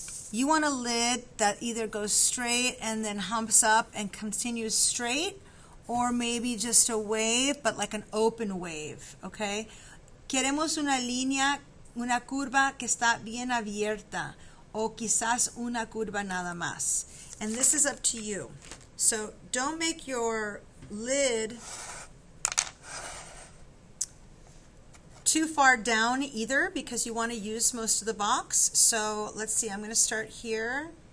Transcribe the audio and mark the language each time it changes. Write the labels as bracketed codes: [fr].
[en] You want a lid that either goes straight and then humps up and continues straight, or maybe just a wave, but like an open wave. Okay? [es] Queremos una línea, una curva que está bien abierta, o quizás una curva nada más. [en] And this is up to you. So don't make your lid too far down either, because you want to use most of the box. So let's see, I'm going to start here.